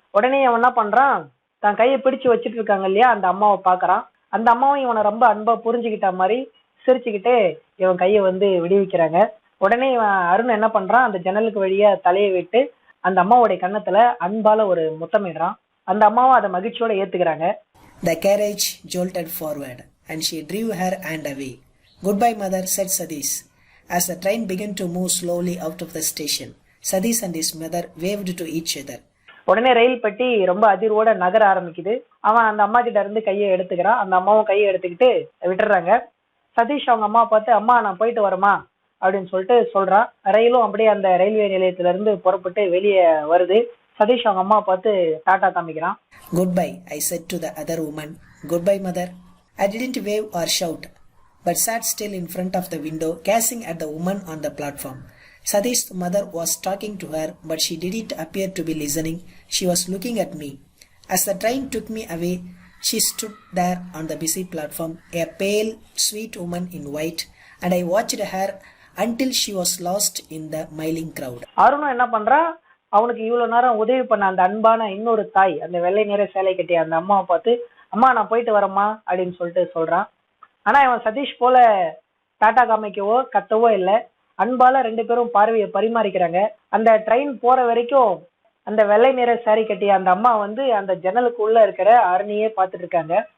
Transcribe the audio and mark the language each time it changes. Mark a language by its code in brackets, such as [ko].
[ta] உடனே அவன் என்ன பண்றான், தான் கையை பிடிச்சு வச்சிட்டு இருக்காங்க இல்லையா அந்த அம்மாவை பாக்குறான். அந்த அம்மாவும் இவனை ரொம்ப அன்பா புரிஞ்சுக்கிட்ட மாதிரி சிரிச்சுக்கிட்டே இவன் கையை விடுவிக்கிறாங்க. உடனே இவன் அருண் என்ன பண்றான், அந்த ஜன்னலுக்கு வழியா தலையை விட்டு அந்த அம்மாவுடைய கன்னத்துல அன்பால ஒரு முத்தமிடுறான். அந்த அம்மாவும் அதை மகிழ்ச்சியோட ஏத்துக்கிறாங்க. [en] The carriage jolted forward and she drew her hand away. Goodbye, mother, said Sadish. As the train began to move slowly out of the station, Sadish and his mother waved to each other. [ta] உடனே ரயில் பெட்டி ரொம்ப அதிர்வோட நகர ஆரம்பிக்குது. அவன் அந்த அம்மா கிட்ட இருந்து கையை எடுத்துக்கிறான். அந்த அம்மாவும் கையை எடுத்துக்கிட்டு விட்டுறாங்க. சதீஷ் அவங்க அம்மா பார்த்து, அம்மா நான் போயிட்டு வரமா அப்படின்னு சொல்லிட்டு சொல்றான். ரயிலும் அப்படியே அந்த ரயில்வே நிலையத்துல இருந்து புறப்பட்டு வெளியே வருது. சதீஷ் அவங்க அம்மா பார்த்து டாட்டா காமிக்கிறான். [en] Goodbye, I said to the other woman. Goodbye, mother. I didn't wave or shout, but sat still in front of the window, gazing at the woman on the platform. Sadish's mother was talking to her, but she didn't appear to be listening. She was looking at me. As the train took me away, she stood there on the busy platform, a pale, sweet woman in white, and I watched her until she was lost in the milling crowd. [ta] அருணும் என்ன பண்றா, அவனுக்கு இவ்வளவு நேரம் உதவி பண்ண அந்த அன்பான இன்னொரு தாய், அந்த வெள்ளை நிற சேலை கட்டிய அந்த அம்மாவை பார்த்து, அம்மா நான் போயிட்டு வரேம்மா அப்படின்னு சொல்லிட்டு சொல்றான். ஆனா இவன் சதீஷ் போல டாட்டா காமிக்கவோ கத்தவோ இல்லை. அன்பால ரெண்டு பேரும் பார்வையை பரிமாறிக்கிறாங்க. அந்த ட்ரெயின் போற வரைக்கும் அந்த வெள்ளை நிற சாரி கட்டிய அந்த அம்மா அந்த ஜன்னலுக்கு உள்ள இருக்கிற அருணையே பார்த்துட்டு இருக்காங்க.